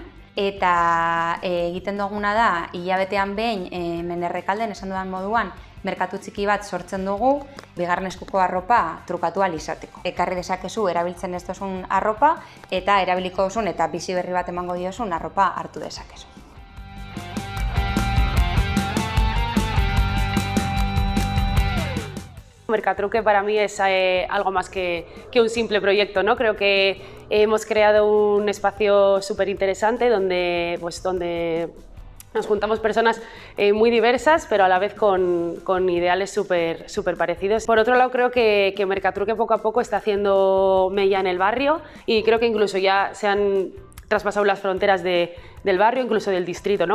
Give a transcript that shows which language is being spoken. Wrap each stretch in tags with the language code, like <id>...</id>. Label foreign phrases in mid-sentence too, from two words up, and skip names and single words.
<eu>Eta egiten duguna da, hilabetean behin hemen Errekalden esan dudan moduan, merkatu txiki bat sortzen dugu, bigarren eskuko arropa trukatu ahal izateko. Ekarri dezakezu erabiltzen ez duzun arropa, eta erabiliko duzun eta bizi berri bat emango diozun arropa hartu dezakezu.</eu> <es>Mercatruke para mí es algo más que un simple proyecto, ¿no? Creo que hemos creado un espacio súper interesante donde nos juntamos personas muy diversas, pero a la vez con ideales súper parecidos. Por otro lado, creo que Mercatruke poco a poco está haciendo mella en el barrio y creo que incluso ya se han traspasado las fronteras del barrio, incluso del distrito, ¿no?</es>